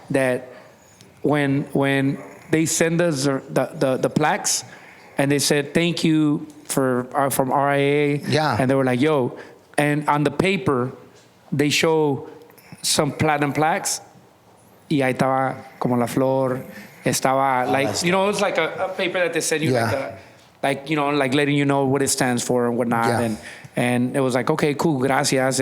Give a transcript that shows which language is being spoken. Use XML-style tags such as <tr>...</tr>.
<en>That when they send us the plaques and they said thank you from RIA. Yeah. And they were like, yo, and on the paper they show some platinum plaques.</en> <es>Y ahí estaba Como la Flor. Estaba</es> <en>it's like a paper that they send you like letting you know what it stands for and whatnot. Yeah. And it was like, okay, cool,</en> <es>gracias.</es>